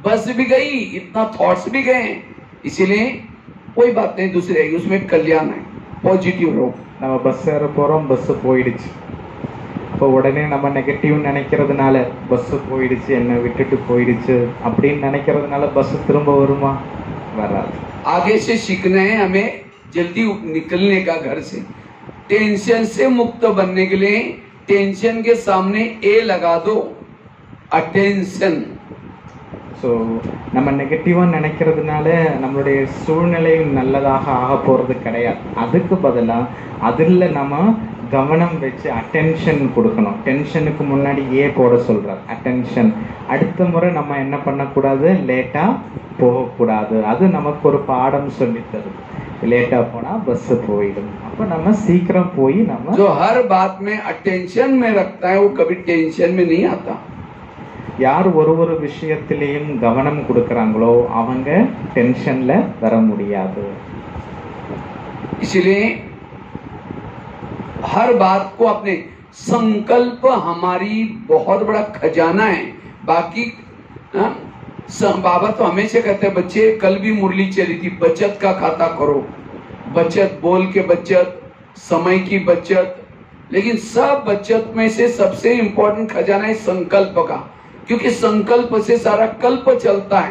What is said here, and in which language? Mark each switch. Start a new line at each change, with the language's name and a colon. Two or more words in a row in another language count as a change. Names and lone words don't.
Hindi: बस भी गई, इतना थॉट्स भी गए, इसीलिए कोई बात नहीं, दूसरी आएगी, उसमें कल्याण है, पॉजिटिव रहो।
Tamil: நம்ம பஸ் ஏற போறோம், பஸ் போயிடுச்சு. இப்போ உடனே நம்ம நெகட்டிவ் நினைக்கிறதுனால பஸ் போயிடுச்சு, என்ன விட்டுட்டு போயிடுச்சு அப்படின்னு நினைக்கிறதுனால பஸ் திரும்ப வருமா? வராது.
Hindi: आगे से सीखना है हमें, जल्दी निकलने का घर से, टेंशन से मुक्त बनने के लिए टेंशन के सामने ए लगा दो, अटेंशन।
Tamil: ஸோ நம்ம நெகட்டிவாக நினைக்கிறதுனால நம்மளுடைய சூழ்நிலை நல்லதாக ஆக போகிறது கிடையாது. அதுக்கு பதிலாக அதில் நம்ம கவனம் வச்சு அட்டென்ஷன் கொடுக்கணும். டென்ஷனுக்கு முன்னாடி ஏ போட சொல்கிறார், அட்டென்ஷன். அடுத்த முறை நம்ம என்ன பண்ணக்கூடாது, லேட்டாக போகக்கூடாது. அது நமக்கு ஒரு பாடம் சொல்லி தருது. லேட்டாக போனால் பஸ்ஸு போயிடும். அப்போ நம்ம சீக்கிரம் போய் நம்ம
Hindi: जो हर बात में अटेंशन में रखता है वो कभी टेंशन में नहीं आता।
Tamil: யார் ஒரு விஷயத்திலையும் கவனம் கொடுக்கறாங்களோ அவங்க டென்ஷன்ல வர முடியாது.
Hindi: इसलिए हर बात को अपने संकल्प हमारी बहुत बड़ा खजाना है। बाकी बाबा तो हमेशा कहते हैं बच्चे, कल भी मुरली चली थी, बचत का खाता करो, बचत बोल के बचत, समय की बचत, लेकिन सब बचत में से सबसे इंपॉर्टेंट खजाना है संकल्प का, क्योंकि संकल्प से सारा कल्प चलता है।